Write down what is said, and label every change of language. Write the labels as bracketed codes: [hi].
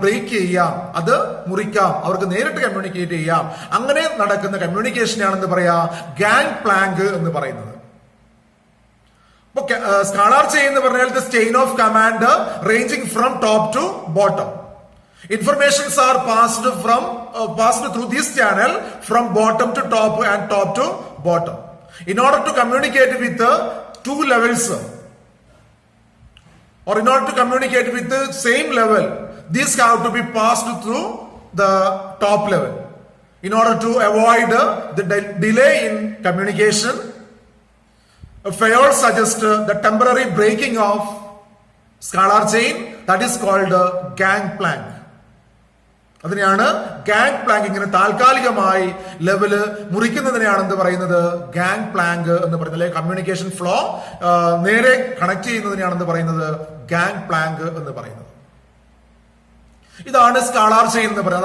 [ml] Break ചെയ്യാം, അത് മുറിക്കാം, അവർക്ക് നേരിട്ട് കമ്മ്യൂണിക്കേറ്റ് ചെയ്യാം. അങ്ങനെ നടക്കുന്ന കമ്മ്യൂണിക്കേഷനാണെന്ന് പറയാ ഗാങ് പ്ലാങ്ക് എന്ന് പറയുന്നത്. [en] അപ്പൊ scalar chain [ml] എന്ന് പറഞ്ഞാൽ [en] The chain of command ranging from top to bottom. Informations are passed through this channel from bottom to top and top to bottom. In order to communicate with two levels, or in order to communicate with the same level, these have to be passed through the top level. In order to avoid the delay in communication, Fayol suggests the temporary breaking of scalar chain, that is called gang plank. [ml] അതിനെയാണ് gang plank. ഇങ്ങനെ താൽക്കാലികമായി level മുറിക്കുന്നതിനെയാണ് എന്ത് പറയുന്നത്? Gang plank എന്ന് പറയുന്നത്. അല്ലെങ്കിൽ communication flow നേരെ connect ചെയ്യുന്നതിനെയാണ് എന്ത് പറയുന്നത്? ഗാങ് പ്ലാങ്ക് എന്ന് പറയുന്നത്. ഇതാണ് സ്കാളാർ ചെയിൻ എന്ന് പറയുന്നത്.